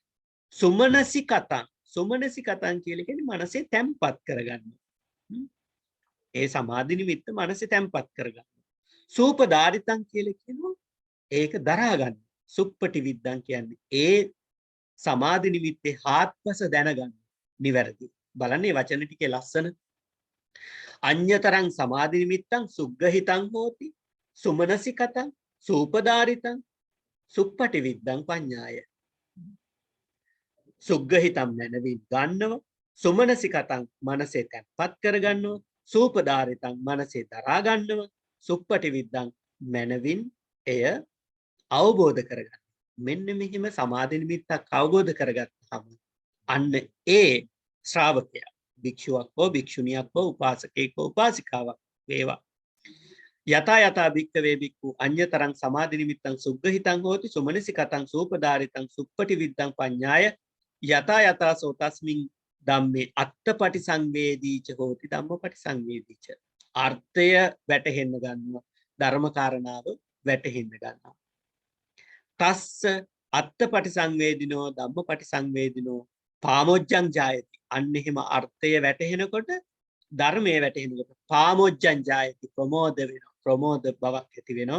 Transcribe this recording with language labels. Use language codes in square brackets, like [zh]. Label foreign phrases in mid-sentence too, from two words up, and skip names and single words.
[si] සුමනසිකතං, සුමනසිකතං කියලා කියන්නේ මනසේ තැම්පත් කරගන්න. ඒ සමාධි නිමිත්ත මනසේ තැම්පත් කරගන්න. සූපදාරිතං කියලා කියනවා ඒක දරා ගන්න. සුප්පටි විද්දං කියන්නේ ඒ සමාධි නිමිත්තේ හාත්පස දැනගන්න නිවැරදි. බලන්නේ වචන ටිකේ ලස්සන. [pi] අඤ්‍යතරං සමාධි නිමිත්තං සුග්ගහිතං හෝති. සුමනසිකතං සූපදාරිතං සුප්පටි විද්දං පඤ්ඤාය. [si] සුග්ගහිතම් මනවින් ගන්නව, සුමනසිකතං මනසේ තැන්පත් කරගන්නව, සූපදාරිතං මනසේ දරා ගන්නව, සුප්පටි විද්දං මනවින් එය අවබෝධ කරගන්න. මෙන්න මෙහිම සමාධි නිමිත්තක් අවබෝධ කරගත්තාම අන්න ඒ ශ්‍රාවකයා භික්ෂුවක් හෝ භික්ෂුණියක් හෝ උපාසකෙක් හෝ උපාසිකාවක් වේවා. [pi] යතා යතා භික්ඛවේ භික්ඛු අඤ්‍යතරං සමාධි නිමිත්තං සුග්ගහිතං හෝති සුමනසිකතං සූපදාරිතං සුප්පටි විද්දං පඤ්ඤාය යතා යතා සෝතස්මින් ධම්මේ අත්තපටි සංවේදීච හෝති ධම්මපටි සංවේදීච. [si] අර්ථය වැටහෙන්න ගන්නවා, ධර්ම කාරණාව වැටහෙන්න ගන්නවා. [pi] තස්ස අත්තපටි සංවේදිනෝ ධම්මපටි සංවේදිනෝ පාමොජ්ජං ජායති. [si] අන්න එහෙම අර්ථය වැටහෙනකොට, ධර්මයේ වැටහෙනකොට [pi] පාමොජ්ජං ජායති, [si] ප්‍රමෝද වෙනවා, ප්‍රමෝද බවක් ඇති වෙනවා.